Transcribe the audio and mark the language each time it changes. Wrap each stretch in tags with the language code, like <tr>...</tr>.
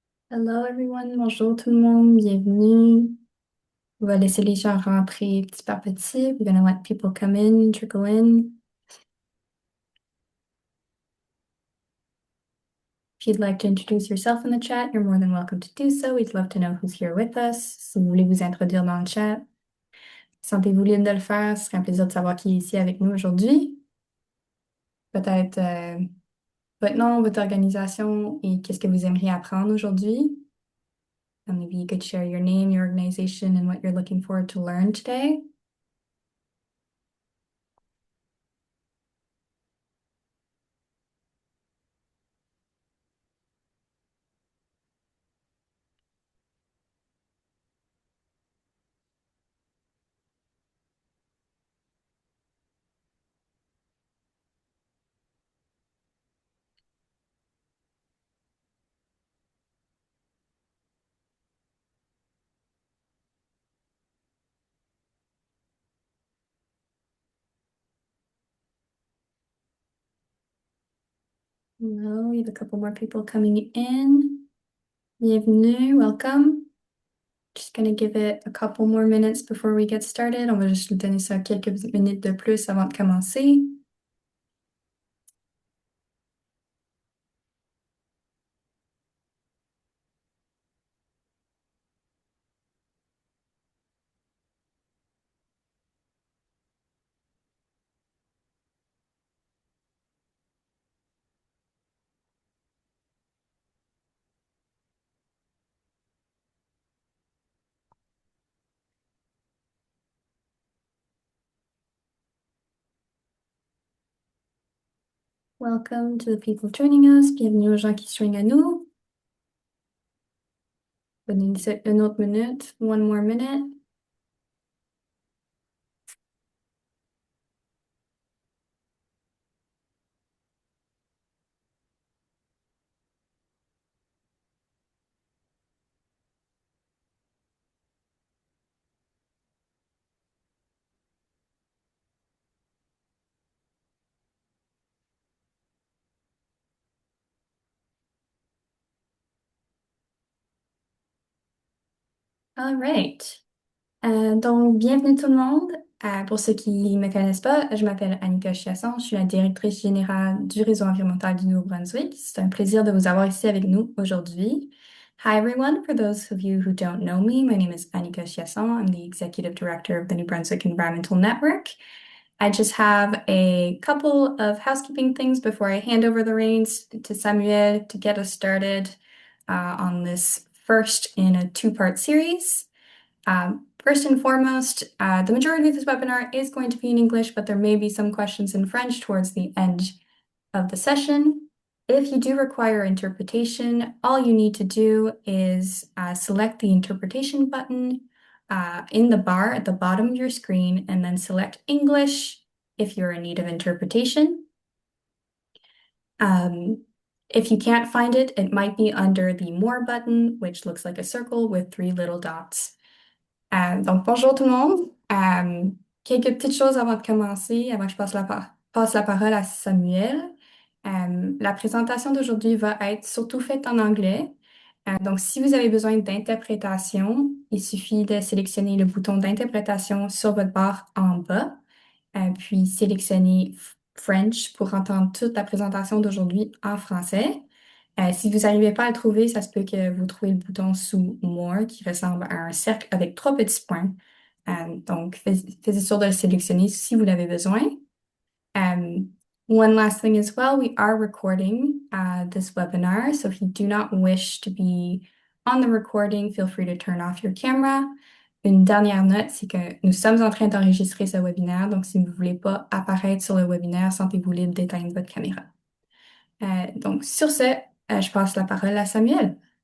<en>Hello everyone,</en> <fr>bonjour tout le monde, bienvenue. On va laisser les gens rentrer petit par petit.</fr> <en>We're gonna let people come in, trickle in. If you'd like to introduce yourself in the chat, you're more than welcome to do so. We'd love to know who's here with us.</en> <fr>Si vous voulez vous introduire dans le chat, sentez-vous libre de le faire. Ce serait un plaisir de savoir qui est ici avec nous aujourd'hui. Peut-être votre nom, votre organisation et qu'est-ce que vous aimeriez apprendre aujourd'hui.</fr> <en>And maybe you could share your name, your organization, and what you're looking forward to learn today. Hello, we have a couple more people coming in.</en> <fr>Bienvenue,</fr> <en>welcome. Just gonna give it a couple more minutes before we get started.</en> <fr>On va juste lui donner ça quelques minutes de plus avant de commencer.</fr> <en>Welcome to the people joining us.</en> <fr>Bienvenue aux gens qui se joignent à nous. Donnez une autre minute.</fr> <en>One more minute. All right.</en> <fr>Donc, bienvenue tout le monde. Pour ceux qui ne me connaissent pas, je m'appelle Annika Chiasson, je suis la directrice générale du réseau environnemental du Nouveau-Brunswick. C'est un plaisir de vous avoir ici avec nous aujourd'hui.</fr> <en>Hi everyone, for those of you who don't know me, my name is Annika Chiasson. I'm the executive director of the New Brunswick Environmental Network. I just have a couple of housekeeping things before I hand over the reins to Samuel to get us started on this first in a two-part series. First and foremost, the majority of this webinar is going to be in English, but there may be some questions in French towards the end of the session. If you do require interpretation, all you need to do is select the interpretation button in the bar at the bottom of your screen and then select English if you're in need of interpretation. If you can't find it, it might be under the More button, which looks like a circle with three little dots.</en> <fr>Donc, bonjour tout le monde. Quelques petites choses avant de commencer, avant que je passe la parole à Samuel. La présentation d'aujourd'hui va être surtout faite en anglais. Donc, si vous avez besoin d'interprétation, il suffit de sélectionner le bouton d'interprétation sur votre barre en bas, puis sélectionner French pour entendre toute la présentation d'aujourd'hui en français. Si vous n'arrivez pas à le trouver, ça se peut que vous trouviez le bouton sous More qui ressemble à un cercle avec trois petits points. Donc, faites sûr de le sélectionner si vous l'avez besoin.</fr> <en>One last thing as well, we are recording this webinar, so if you do not wish to be on the recording, feel free to turn off your camera.</en> <fr>Une dernière note, c'est que nous sommes en train d'enregistrer ce webinaire, donc si vous ne voulez pas apparaître sur le webinaire, sentez-vous libre d'éteindre votre caméra. Donc, sur ce, je passe la parole à Samuel.</fr>